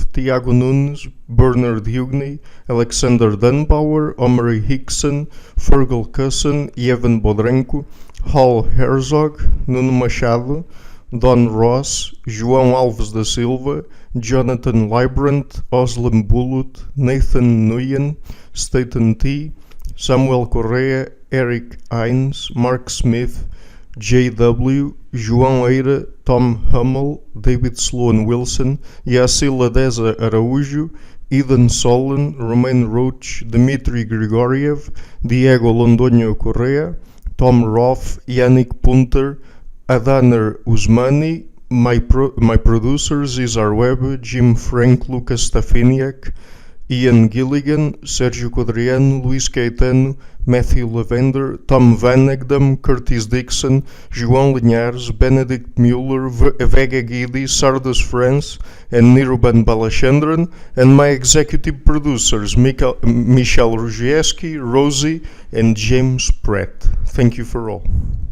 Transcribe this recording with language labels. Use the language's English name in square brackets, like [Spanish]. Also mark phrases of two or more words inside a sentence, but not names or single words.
[English] Tiago Nunes, Bernard Hugney, Alexander Dunbauer, Omri Hickson, Fergal Cusson, Evan Bodrenko, Hal Herzog, Nuno Machado, Don Ross, João Alves da Silva, Jonathan Librant, Oslam Bulut, Nathan Nguyen, Staten T, Samuel Correa, Eric Hines, Mark Smith, J.W., João Eira, Tom Hummel, David Sloan Wilson, Yacila Deza Araújo, Eden Solon, Romain Roach, Dmitry Grigoriev, Diego Londoño Correa, Tom Roth, Yannick Punter, Adaner Usmani, my producers Cesar Webb, Jim Frank, Lucas Stafiniak, Ian Gilligan, Sergio Quadriano, Luís Caetano, Matthew Lavender, Tom Van Egdam, Curtis Dixon, João Linhares, Benedict Mueller, Vega Guidi, Sardas France, and Niruban Balachandran, and my executive producers Michel Ruzieski, Rosie, and James Pratt. Thank you for all.